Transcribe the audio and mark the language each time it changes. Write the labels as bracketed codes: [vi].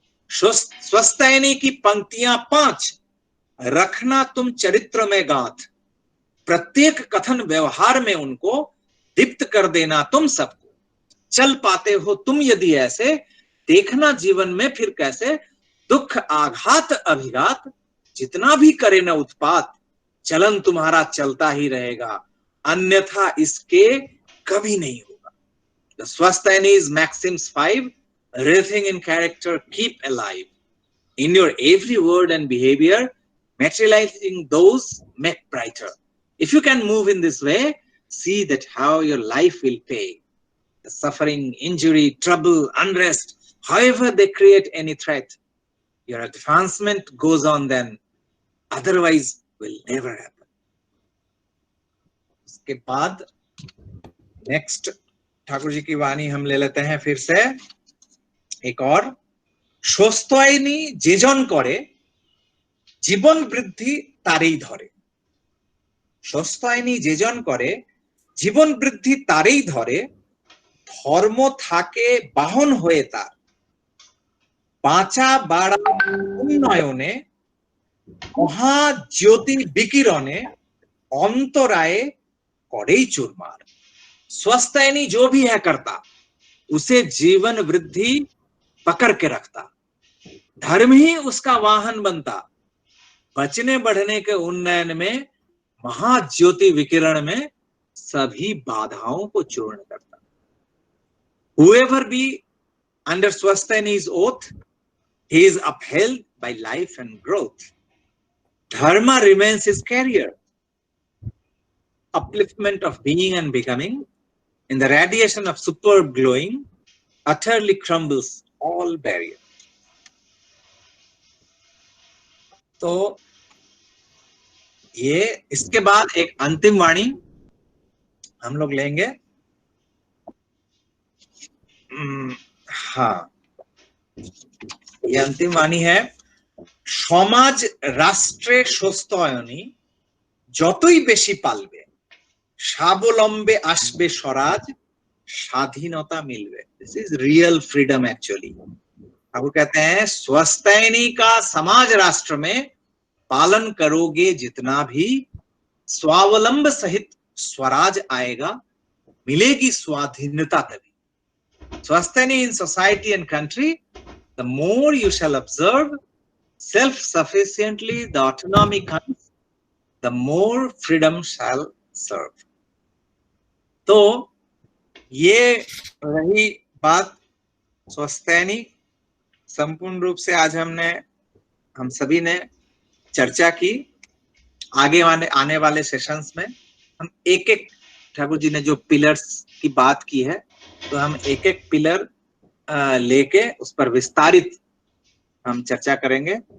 [hi] स्वस्थैनी की पंक्तियां 5, रखना तुम चरित्र में गांथ, प्रत्येक कथन व्यवहार में उनको दीप्त कर देना तुम सबको। चल पाते हो तुम यदि ऐसे, देखना जीवन में फिर कैसे, दुख आघात अभिघात जितना भी करे न उत्पात, चलन तुम्हारा चलता ही रहेगा, अन्यथा इसके कभी नहीं होगा। [en] The Swasthayanis Maxims 5, everything in character keep alive. In your every word and behavior, materializing those make brighter. If you can move in this way, see that how your life will pay. The suffering, injury, trouble, unrest, however they create any threat, your advancement goes on then, otherwise will never happen. [hi] उसके बाद next Thakur ji की वाणी हम ले लेते हैं फिर से एक और। [bn] স্বস্তায়নী যেজন করে জীবন বৃদ্ধি তারই ধরে। স্বস্তায়নী যেজন করে জীবন বৃদ্ধি তারই ধরে, ধর্ম থাকে বাহন হয়ে তার, বাঁচা বাড়া উন্নয়নে মহাজ্যোতি বিকিরণে अंतराय कड़े चूरमार। [hi] स्वस्थायनी जो भी है करता उसे जीवन वृद्धि पकड़ के रखता, धर्म ही उसका वाहन बनता, बचने बढ़ने के उन्नयन में महाज्योति विकिरण में सभी बाधाओं को चूर्ण करता। [en] Whoever be under Swasthayani's oath, he is upheld by life and growth. Dharma remains his carrier. Upliftment of being and becoming, in the radiation of superb glowing, utterly crumbles all barrier. [hi] तो ये इसके बाद एक अंतिम वाणी हम लोग लेंगे। हाँ, ये अंतिम वाणी है। [bn] समाज राष्ट्रे स्वस्थायनी যতই বেশি পালবে, স্বাবলম্বে আসবে স্বরাজ, स्वाधीनता मिलवे। [en] This is real freedom actually. [hi] Thakur कहते हैं स्वस्थायनी का समाज राष्ट्र में पालन करोगे जितना भी, स्वावलंब सहित स्वराज आएगा, मिलेगी स्वाधीनता तभी। [en] Swasthayani in society and country, the more you shall observe self-sufficiently the autonomy comes, the more freedom shall serve. [hi] तो ये रही बात स्वस्थायनी। संपूर्ण रूप से आज हम सभी ने चर्चा की। आगे आने वाले सेशंस में हम एक एक, ठाकुर जी ने जो पिलर्स की बात की है, तो हम एक एक पिलर लेके उस पर विस्तारित हम चर्चा करेंगे।